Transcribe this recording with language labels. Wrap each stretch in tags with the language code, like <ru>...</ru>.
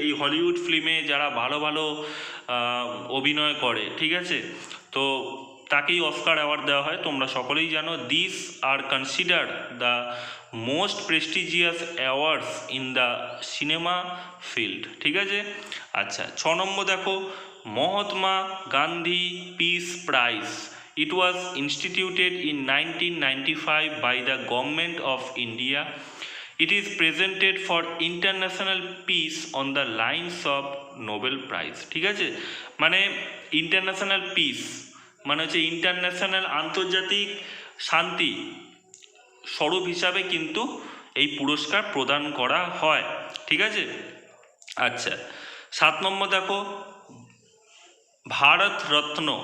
<bn>এই হলিউড ফিল্মে যারা ভালো ভালো অভিনয় করে, ঠিক আছে, তো তাকেই অস্কার অ্যাওয়ার্ড দেওয়া হয়, তোমরা সকলেই জানো।</bn> <en>this are consider the most prestigious awards in the cinema field,</en> <bn>ঠিক আছে। আচ্ছা, 6 নম্বর দেখো Mahatma Gandhi peace prize.</bn> <en>It was instituted in 1995 by the Government of India. It is presented for international peace on the lines of Nobel Prize,</en> <bn>ঠিক আছে। মানে international piece মানে হচ্ছে international আন্তর্জাতিক শান্তি স্বরূপ হিসাবে কিন্তু এই পুরস্কার প্রদান করা হয়, ঠিক আছে। আচ্ছা, 7 নম্বর দেখো ভারত রত্ন।</bn>